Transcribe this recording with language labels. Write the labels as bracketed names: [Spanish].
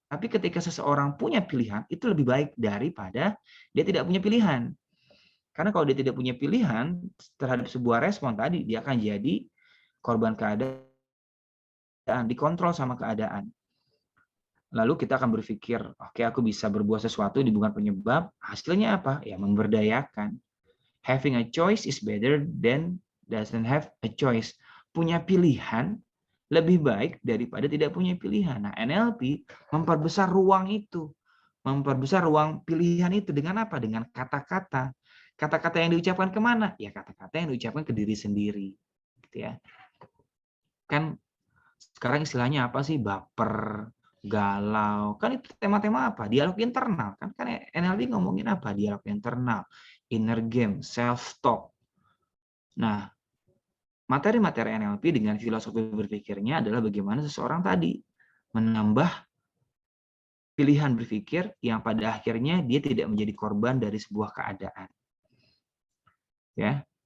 [Indonesian] Tapi ketika seseorang punya pilihan, itu lebih baik daripada dia tidak punya pilihan. Karena kalau dia tidak punya pilihan terhadap sebuah respon tadi, dia akan jadi korban keadaan, dikontrol sama keadaan. Lalu kita akan berpikir, oke, aku bisa berbuat sesuatu di bukan penyebab, hasilnya apa? Ya memberdayakan. [English] Having a choice is better than doesn't have a choice. [Indonesian] Punya pilihan lebih baik daripada tidak punya pilihan. Nah, NLP memperbesar ruang itu. Memperbesar ruang pilihan itu dengan apa? Dengan kata-kata. Kata-kata yang diucapkan kemana? Ya kata-kata yang diucapkan ke diri sendiri. Gitu ya. Kan sekarang istilahnya apa sih? Baper, galau. Kan itu tema-tema apa? Dialog internal. Kan NLP ngomongin apa? Dialog internal, inner game, self-talk. Nah, materi-materi NLP dengan filosofi berpikirnya adalah bagaimana seseorang tadi menambah pilihan berpikir yang pada akhirnya dia tidak menjadi korban dari sebuah keadaan. Ya.